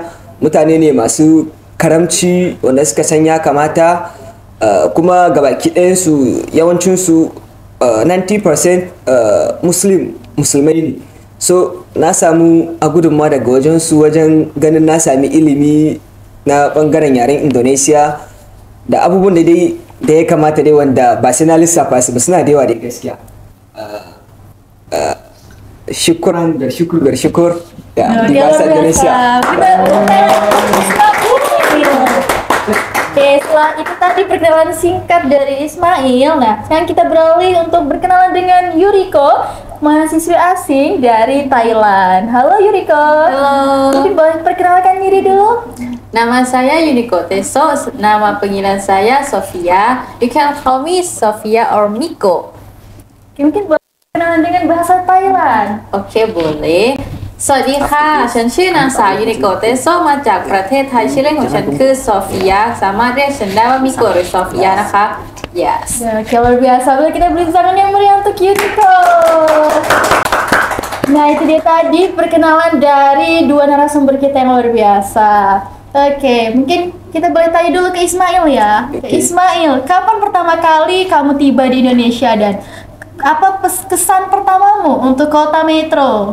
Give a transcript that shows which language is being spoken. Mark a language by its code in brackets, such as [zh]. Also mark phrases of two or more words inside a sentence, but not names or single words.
[ha] Mutane ne masu karamci wanda suka san ya kamata, kuma gabaki ɗayansu yawancinsu 90% musulmai ne. So na samu a gudunmawa daga wajensu wajen ganin na sami ilimi na bangaren yaren Indonesia da abubuwan da ya kamata dai, wanda ba sai na lissafa su ba, suna da yawa dai gaskiya. [id] Syukuran bersyukur ya, di bahasa Indonesia. Oke, setelah itu tadi perkenalan singkat dari Ismail. Nah, sekarang kita beralih untuk berkenalan dengan Yuriko, mahasiswa asing dari Thailand. Halo Yuriko. Halo. Mungkin boleh perkenalkan diri dulu? Nama saya Yuniko Teso, nama panggilan saya Sofia. [en] You can call me Sofia or Miko. [id] Oke, mungkin boleh perkenalan dengan bahasa Thailand. Oke, boleh. [th] สวัสดีค่ะฉันชื่อนางสาวยูนิโกะเตโซมาจากประเทศไทยชื่อเล่นของฉันคือโซฟียาสามารถเรียกฉันได้ว่ามิโกะหรือโซฟียานะคะ yes [id] Ya, oke, luar biasa. Boleh kita beri tangan yang meriah untuk Yuniko. Nah, itu dia tadi perkenalan dari dua narasumber kita yang luar biasa. Oke, mungkin kita boleh tanya dulu ke Ismail ya. Ke Ismail, kapan pertama kali kamu tiba di Indonesia dan apa kesan pertamamu untuk kota Metro?